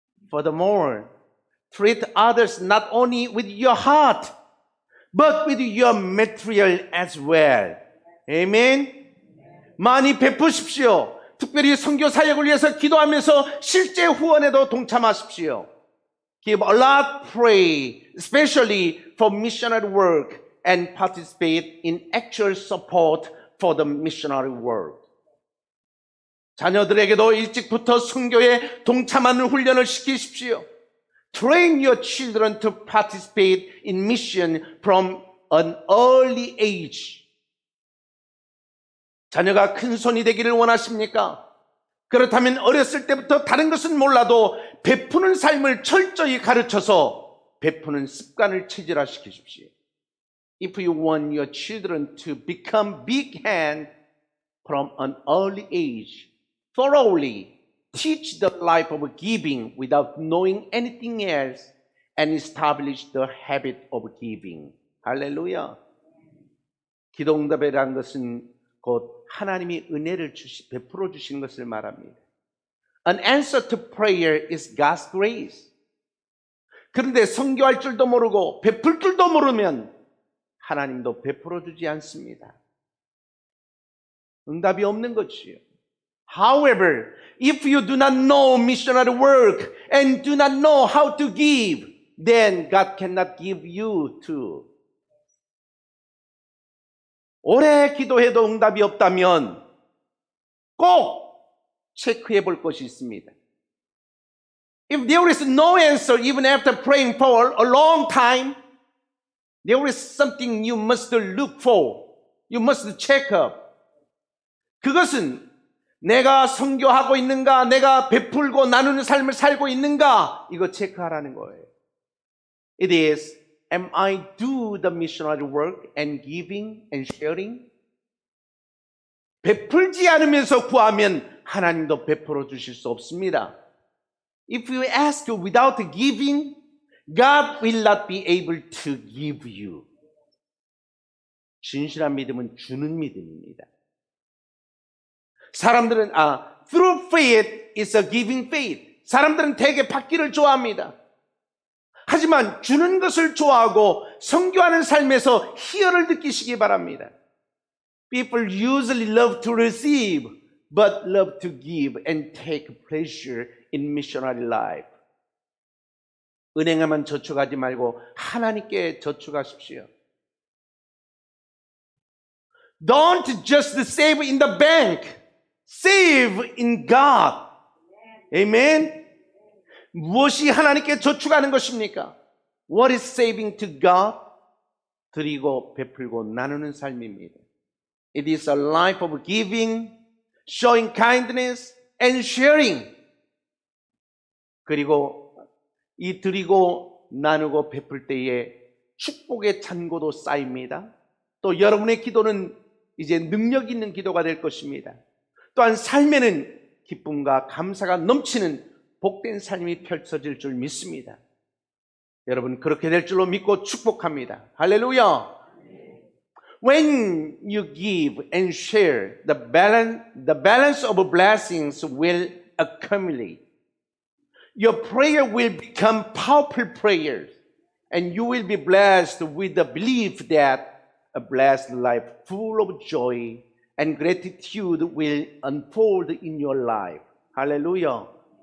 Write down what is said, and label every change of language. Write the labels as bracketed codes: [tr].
[en] Furthermore, treat others not only with your heart, but with your material as well. [ko] Amen? 많이 베푸십시오. 특별히 선교 사역을 위해서 기도하면서 실제 후원에도 동참하십시오. [en] Give a lot, pray, especially for missionary work, and participate in actual support for the missionary work. [ko] 자녀들에게도 일찍부터 선교에 동참하는 훈련을 시키십시오. [en] Train your children to participate in mission from an early age. [ko] 자녀가 큰 손이 되기를 원하십니까? 그렇다면 어렸을 때부터 다른 것은 몰라도 베푸는 삶을 철저히 가르쳐서 베푸는 습관을 체질화시키십시오. [en] If you want your children to become big hand from an early age, thoroughly teach the life of giving without knowing anything else and establish the habit of giving. [ko] 할렐루야. 기도응답이라는 것은 곧 하나님이 은혜를 베풀어 주시는 것을 말합니다. [en] An answer to prayer is God's grace. [ko] 그런데 선교할 줄도 모르고 베풀 줄도 모르면 하나님도 베풀어 주지 않습니다. 응답이 없는 것이요. [en] However, if you do not know missionary work and do not know how to give, then God cannot give you too. [ko] 오래 기도해도 응답이 없다면 꼭 체크해 볼 것이 있습니다. [en] If there is no answer even after praying for a long time, there is something you must look for. You must check up. [ko] 그것은 내가 선교하고 있는가, 내가 베풀고 나누는 삶을 살고 있는가, 이거 체크하라는 거예요. [en] It is, am I do the missionary work and giving and sharing? [ko] 베풀지 않으면서 구하면 하나님도 베풀어 주실 수 없습니다. [en] If you ask without giving, God will not be able to give you. [ko] 진실한 믿음은 주는 믿음입니다. 사람들은 [en] through faith is a giving faith. [ko] 사람들은 대개 받기를 좋아합니다. 하지만 주는 것을 좋아하고 선교하는 삶에서 희열을 느끼시기 바랍니다. [en] People usually love to receive, but love to give and take pleasure in missionary life. [ko] 은행에만 저축하지 말고 하나님께 저축하십시오. [en] Don't just save in the bank. Save in God. Amen. [ko] 무엇이 하나님께 저축하는 것입니까? [en] What is saving to God? [ko] 드리고 베풀고 나누는 삶입니다. [en] It is a life of giving, showing kindness, and sharing. [ko] 그리고 이 드리고 나누고 베풀 때에 축복의 잔고도 쌓입니다. 또 여러분의 기도는 이제 능력 있는 기도가 될 것입니다. 또한 삶에는 기쁨과 감사가 넘치는 복된 삶이 펼쳐질 줄 믿습니다. 여러분 그렇게 될 줄로 믿고 축복합니다. 할렐루야. [en] When you give and share, the balance of blessings will accumulate. Your prayer will become powerful prayers, and you will be blessed with the belief that a blessed life full of joy and gratitude will unfold in your life. Hallelujah.